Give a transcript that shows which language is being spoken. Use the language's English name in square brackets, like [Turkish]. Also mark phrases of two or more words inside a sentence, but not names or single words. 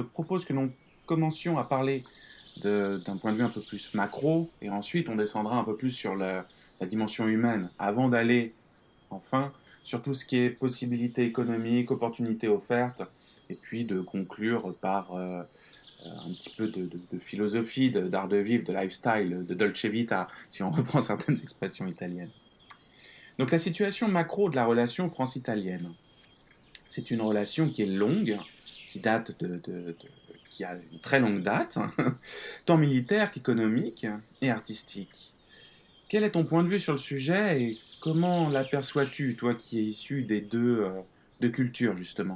[French] propose que nous commencions à parler d'un point de vue un peu plus macro et ensuite on descendra un peu plus sur la dimension humaine avant d'aller enfin sur tout ce qui est possibilités économiques, opportunités offertes et puis de conclure par un petit peu de philosophie, d'art de vivre, de lifestyle, de [Italian] dolce vita, [French] si on reprend certaines expressions italiennes. Donc la situation macro de la relation france-italienne, c'est une relation qui est longue, qui date qui a une très longue date, tant militaire qu'économique et artistique. Quel est ton point de vue sur le sujet et comment l'aperçois-tu, toi qui es issu des deux cultures, justement?